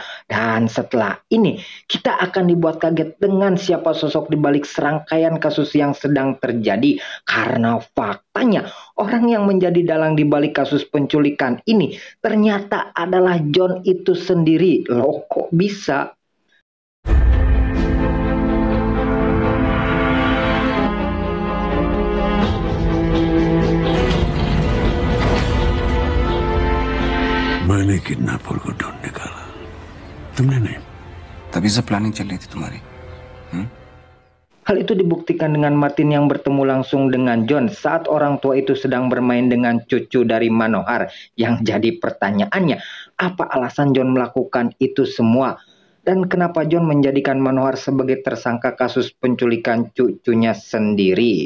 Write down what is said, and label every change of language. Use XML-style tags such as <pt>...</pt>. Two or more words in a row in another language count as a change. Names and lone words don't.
<id>Dan setelah ini, kita akan dibuat kaget dengan siapa sosok di balik serangkaian kasus yang sedang terjadi. Karena faktanya, orang yang menjadi dalang di balik kasus penculikan ini ternyata adalah John itu sendiri. Loh, kok bisa?</id> <hi>मैंने किडनैपर को ढूंढ निकाला, तुमने नहीं। तभी से प्लानिंग चल रही थी तुम्हारी।</hi> <id>Hal itu dibuktikan dengan Martin yang bertemu langsung dengan John saat orang tua itu sedang bermain dengan cucu dari Manohar. Yang jadi pertanyaannya, apa alasan John melakukan itu semua? Dan kenapa John menjadikan Manohar sebagai tersangka kasus penculikan cucunya sendiri?</id>